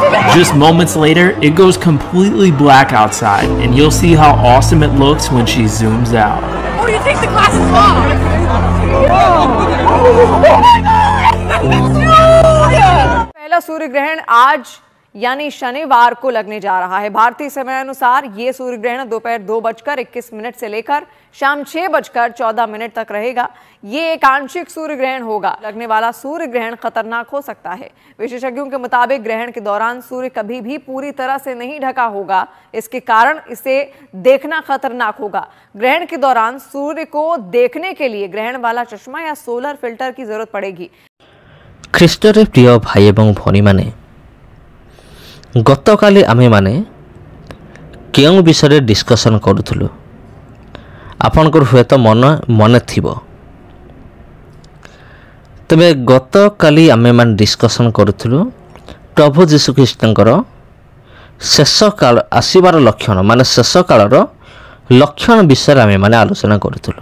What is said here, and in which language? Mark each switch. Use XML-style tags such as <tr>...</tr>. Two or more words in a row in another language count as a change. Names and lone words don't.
<en>Just moments later, it goes completely black outside, and you'll see how awesome it looks when she zooms out. Oh, you think the glass is small?</en> <hi>पहला सूर्य ग्रहण आज यानी शनिवार को लगने जा रहा है। भारतीय समय अनुसार ये सूर्य ग्रहण दोपहर 2:21 से लेकर शाम 6:14 तक रहेगा। ये एक आंशिक सूर्य ग्रहण होगा। लगने वाला सूर्य ग्रहण खतरनाक हो सकता है। विशेषज्ञों के मुताबिक ग्रहण के दौरान सूर्य कभी भी पूरी तरह से नहीं ढका होगा। इसके कारण इसे देखना खतरनाक होगा। ग्रहण के दौरान सूर्य को देखने के लिए ग्रहण वाला चश्मा या</hi> <en>solar filter</en> <hi>की जरूरत पड़ेगी।</hi> <or>ଖ୍ରୀଷ୍ଟରେ ପ୍ରିୟ ଭାଇ ଏବଂ ଭଉଣୀମାନେ, ଗତକାଲି ଆମେମାନେ କେଉଁ ବିଷୟରେ ଡିସ୍କସନ୍ କରୁଥିଲୁ ଆପଣଙ୍କର ହୁଏତ ମନେ ଥିବ। ତେବେ ଗତକାଲି ଆମେମାନେ ଡିସ୍କସନ୍ କରୁଥିଲୁ ପ୍ରଭୁ ଯୀଶୁଖ୍ରୀଷ୍ଟଙ୍କର ଶେଷ କାଳ ଆସିବାର ଲକ୍ଷଣ, ମାନେ ଶେଷ କାଳର ଲକ୍ଷଣ ବିଷୟରେ ଆମେମାନେ ଆଲୋଚନା କରୁଥିଲୁ।</or>